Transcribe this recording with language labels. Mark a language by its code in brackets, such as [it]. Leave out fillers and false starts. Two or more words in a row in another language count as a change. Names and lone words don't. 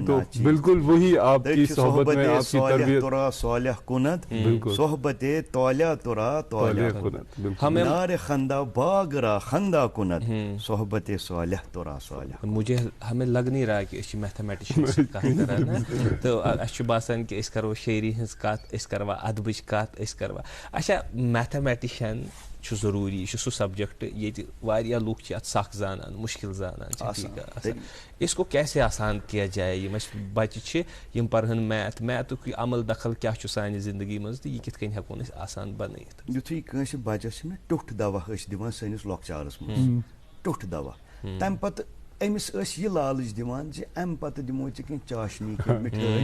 [ur] تو بالکل وہی آپ کی صحبت میں آپ کی تربیت بالکل [fa] صحبت تولیہ ترا تولیہ کند نار خندہ باغ را خندہ کند صحبت صالح ترا صالح. [ur] مجھے ہمیں لگ نہیں رہا کہ [ks] میتھمیٹیشین کت کران تو اس باسان کہ اس کرو شاعری ہز کت اس کروا ادبچ کت اس کروا. اچھا میتھمیٹیشین چھُ ضروٗری, یہِ چھُ سُہ سبجیکٹ ییٚتہِ واریاہ لُکھ چھِ اتھ سخ زانان مُشکل زانان چھِ. [ur] اس کو کیسے آسان کیا جائے؟ [ks] یِم اَسہِ بچہِ چھِ یِم پرہن میتھُک عمل دخل کیاہ چھُ سانہِ زندگی منٛز تہٕ یہِ کِتھ کٔنۍ ہٮ۪کون أسۍ آسان بنٲیِتھ؟ یُتھُے کٲنٛسہِ بچس چھِ مےٚ ٹوٚٹھ دوا ٲسۍ دِوان سٲنِس لۄکچارس منٛز ٹوٚٹھ دوا تمہِ پتہٕ أمِس ٲسۍ یہِ لالٕچ دِوان زِ امہِ پتہٕ دِمو ژےٚ کینٛہہ چاشنی کینٛہہ مِٹھٲے.